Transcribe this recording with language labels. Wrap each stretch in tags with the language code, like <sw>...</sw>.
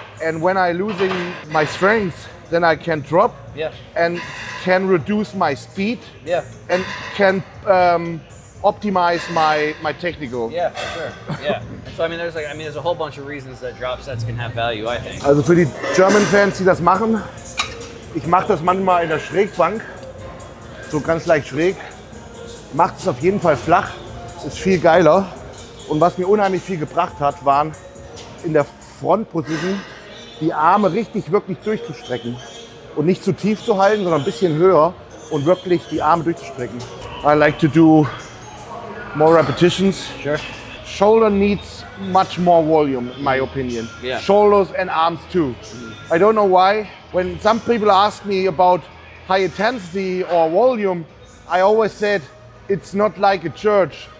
<en>And when I losing my strength, then I can drop. Yeah. And can reduce my speed. Yeah. And can optimize my technical. Yeah, for sure. Yeah. So there's a whole bunch of reasons that drop sets can have value, I think.</en> <de>Also für die German-Fans, die das machen, ich mache das manchmal in der Schrägbank, so ganz leicht schräg. Macht es auf jeden Fall flach, ist viel geiler. Und was mir unheimlich viel gebracht hat, waren in der Front-Position die Arme wirklich durchzustrecken. Und nicht zu tief zu halten, sondern ein bisschen höher und wirklich die Arme durchzustrecken.</de> <en>I like to do more repetitions. Sure. Shoulder needs much more volume, in my opinion. Yeah. Shoulders and arms too. I don't know why. When some people ask me about high intensity or volume, I always said it's not like a church.</en>